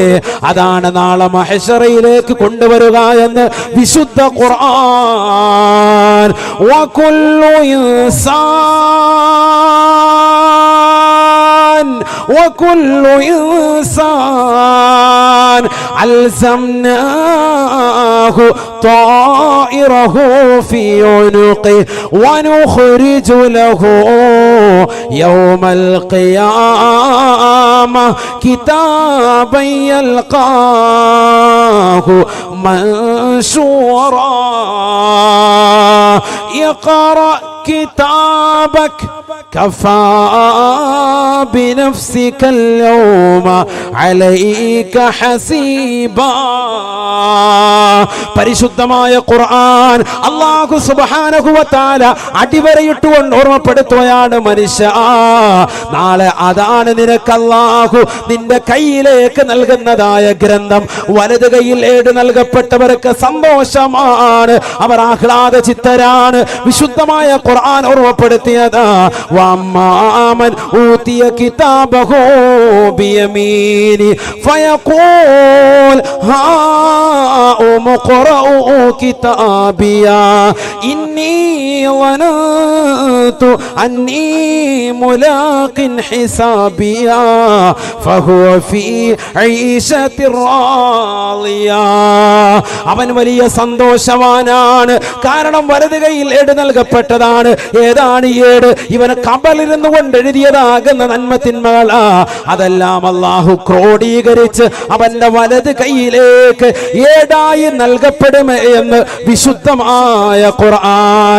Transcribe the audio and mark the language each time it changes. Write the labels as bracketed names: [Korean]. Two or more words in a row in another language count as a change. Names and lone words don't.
[Malayalam] അതാണ് നാളെ മഹ്ശറയിലേക്ക് കൊണ്ടുവരിക എന്ന് വിശുദ്ധ ഖുർആൻ. [Arabic] وكل إنسان ألزمناه طائره في عنقه ونخرج له يوم القيامة كتابا يلقاه منشورا اقرأ كتابك كفى بنفسك اليوم عليك حسيبا. [Malayalam] പരിശുദ്ധമായ ഖുർആൻ [Arabic] الله سبحانه وتعالى [Malayalam] അടിവരയിട്ടുകൊണ്ട് ഓർമ്മപ്പെടുത്തുകയാണ്, മനുഷ്യ നാളെ അതാണ് നിനക്ക് അല്ലാഹു നിന്റെ കയ്യിലേക്ക് നൽകുന്നതായ ഗ്രന്ഥം. വലത് കയ്യിൽ ഏട് നൽകപ്പെട്ടവർക്ക് സന്തോഷമാണ്, അവർ ആഹ്ലാദ ചിത്തരാണ്. വിശുദ്ധമായ ഖുർആൻ ഓർമ്മപ്പെടുത്തിയതാ, [Arabic] فأما من أوتي كتابه بيمينه فيقول ها اقرؤوا كتابيا إني ظننت أني ملاق حسابيا فهو في عيشة راضية. [Malayalam] അവൻ വലിയ സന്തോഷവാനാണ്. കാരണം വലത് കൈയിൽ ഏട് നൽകപ്പെട്ടതാണ്. ഏതാണ് ഈ ഏട്? ഇവന് ഖബറിലിരുന്നു കൊണ്ട് എഴുതിയതാകുന്ന നന്മ തിന്മകളാ. അതെല്ലാം അല്ലാഹു ക്രോഡീകരിച്ച് അവന്റെ വലത് കൈയിലേക്ക് ഏടായി നൽകപ്പെടുമേ എന്ന് വിശുദ്ധമായ ഖുർആൻ.